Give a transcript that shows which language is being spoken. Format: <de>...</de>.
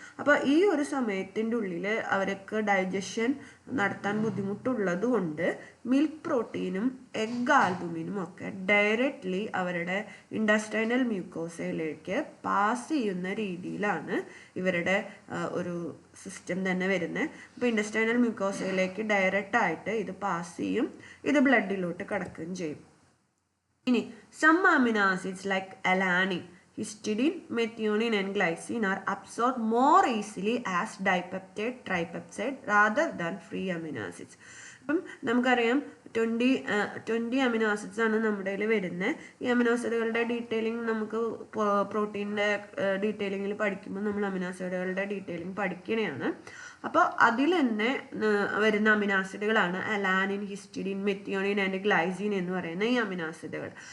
<ml>അപ്പോൾ ഈ ഒരു സമയത്തിൻ്റെ ഉള്ളിൽ അവർക്ക് ഡൈജഷൻ നടത്താൻ ബുദ്ധിമുട്ടുള്ളത് കൊണ്ട് മിൽക്ക് പ്രോട്ടീനും എഗ് ആൽബുമിനും ഒക്കെ ഡയറക്റ്റ്ലി അവരുടെ ഇൻഡസ്റ്റൈനൽ മ്യൂക്കോസയിലേക്ക് പാസ് ചെയ്യുന്ന രീതിയിലാണ് ഇവരുടെ ഒരു സിസ്റ്റം തന്നെ വരുന്നത്. അപ്പോൾ ഇൻഡസ്റ്റൈനൽ മ്യൂക്കോസയിലേക്ക് ഡയറക്റ്റ് ആയിട്ട് ഇത് പാസ് ചെയ്യും, ഇത് ബ്ലഡിലോട്ട് കടക്കുകയും ചെയ്യും.</ml> <en>ഇനി some amino acids like alanine, histidine, methionine and glycine are absorbed more easily as dipeptide, tripeptide rather than free amino acids.</en> <ml>അപ്പം നമുക്കറിയാം 20 അമിനോ ആസിഡ്സ് ആണ് നമ്മുടെ കയ്യിൽ വരുന്നത്. ഈ അമിനോ ആസിഡുകളുടെ ഡീറ്റെയിലിംഗ് നമുക്ക് പ്രോട്ടീൻ്റെ ഡീറ്റെയിലിങ്ങിൽ പഠിക്കുമ്പോൾ നമ്മൾ അമിനോ ആസിഡുകളുടെ ഡീറ്റെയിലിംഗ് പഠിക്കണതാണ്. അപ്പോൾ അതിൽ തന്നെ വരുന്ന amino ആസിഡുകളാണ് alanine, histidine, methionine and glycine എന്ന് പറയുന്ന ഈ അമിനോ ആസിഡുകൾ.</ml>